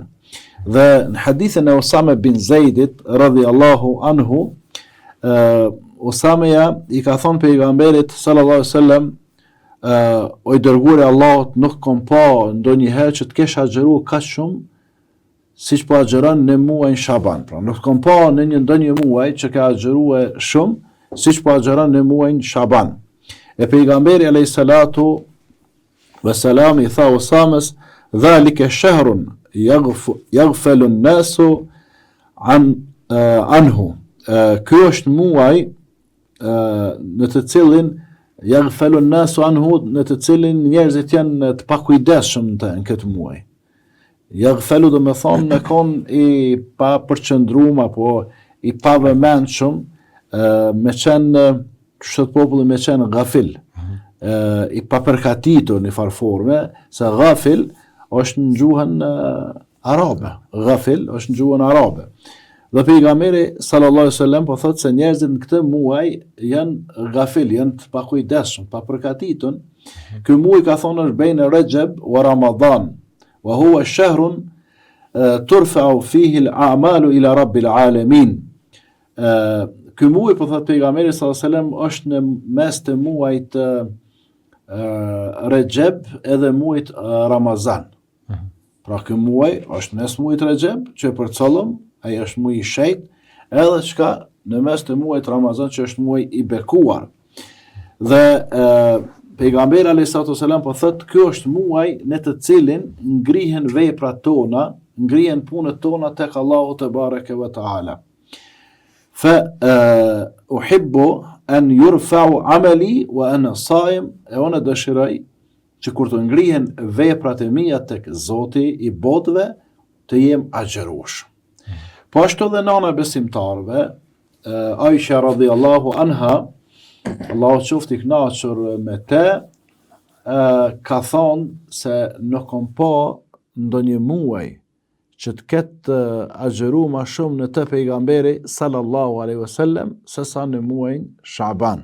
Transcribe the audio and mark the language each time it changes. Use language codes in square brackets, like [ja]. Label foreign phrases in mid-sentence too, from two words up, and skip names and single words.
[sq] Dhe në hadithën e Usame bin Zeidit [ar] رضي الله عنه, [sq] Usameja i ka thonë pejgamberit [ar] صلى الله عليه وسلم, [sq] o i dërguari i Allahut, nuk kom pa ndonjëherë që të kesh agjeruar kaq shumë siç po agjeron në muajin Shaban. Pra nuk kom pa në ndonjë muaj që ka agjeruar shumë siç po agjeron në muajin Shaban. E pejgamberi [ar] عليه الصلاة والسلام [sq] i tha Usames, [ar] ذلك شهر يغفل الناس عنه. [sq] Ky është muaj në të cilin [ar] يغفل الناس عنه, [sq] në të cilin njerëzit janë të pakujdesshëm në këtë muaj. Yaghfalu do me thonë me kon i pa përqëndrum apo i pa vëmendshëm, me qenë kështu populli me qenë ghafil, i pa përkatitur në farforme, se ghafil është në gjuhën arabe. Ghafil është në gjuhën arabe. Dhe pejgamberi [ar] صلى الله عليه وسلم [sq] po thotë se njerëzit në këtë muaj janë ghafil, janë të pakujdesshëm, pa përkatitur. Ky muaj ka thonë është [ar] بين رجب ورمضان وهو شهر ترفع فيه الأعمال إلى رب العالمين. [sq] Ky muaj, po thotë pejgamberi [ar] صلى الله عليه وسلم, [sq] është në mes të muajit Rajab edhe muajit Ramazan. Pra ky muaj është mes muajit Rajab, që për çollëm ai është muaj i shejt, edhe çka në mes të muajit Ramazan, që është muaj i bekuar. Dhe pejgamberi [ar] عليه السلام [sq] po thotë, ky është muaj në të cilin ngrihen veprat tona, ngrihen punët tona tek Allahu [ar] تبارك وتعالى. فأحب أن يرفع عملي وأنا صائم, [sq] e unë dëshiroj që kur të ngrihen veprat e mia tek Zoti i botëve, të jem agjerues. Po ashtu dhe nana besimtarve, Aisha [ar] رضي الله عنها, [sq] Allahu qoftë i kënaqur me te, ka thonë se nuk kom pa ndonjë muaj që të ketë agjeru ma shumë në të pejgamberi [ar] صلى الله عليه وسلم [sq] se sa në muajin Shaban.